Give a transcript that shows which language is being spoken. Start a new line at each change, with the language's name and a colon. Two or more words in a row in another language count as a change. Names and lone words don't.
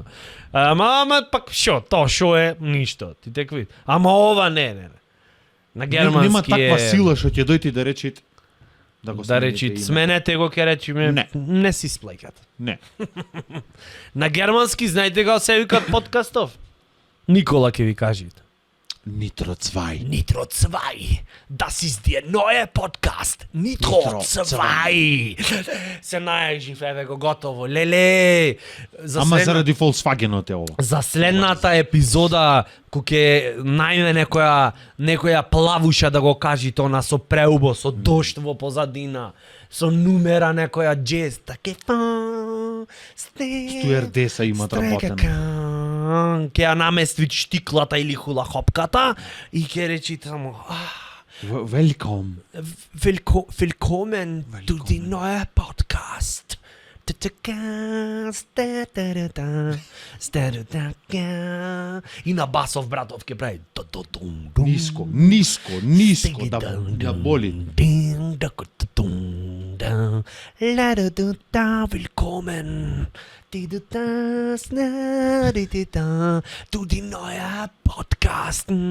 Macedonian: Ама пак шо, тоа шо е ништо, ти текви. Ама ова не. На германски нема таква сила што ќе дојде да речит да го да речит, сменете го, ке речиме, не си сплеќат. Не. На германски, знаете го се викат подкастов? Никола ќе ви кажете. Nitro 2. Nitro 2.
German: Das ist der neue Podcast. Nitro 2.
Macedonian: Се најажив, еве го готово. Леле. Ама заради Volkswagenот е ова. За следната епизода кој ќе најме некоја плавуша да го кажи тоа со преубо, со дошт во позадина, со нумера некоја джез, таке стюардеса има работена. Ќе ја намести штиклата или хулахопката и ќе речи само
English: Welcome.
German: Willkommen
English: to the
German: neue Podcast.
Macedonian: И на басов братов ќе прави ниско да боли.
German: Willkommen
English: to the
German: neue Podcast.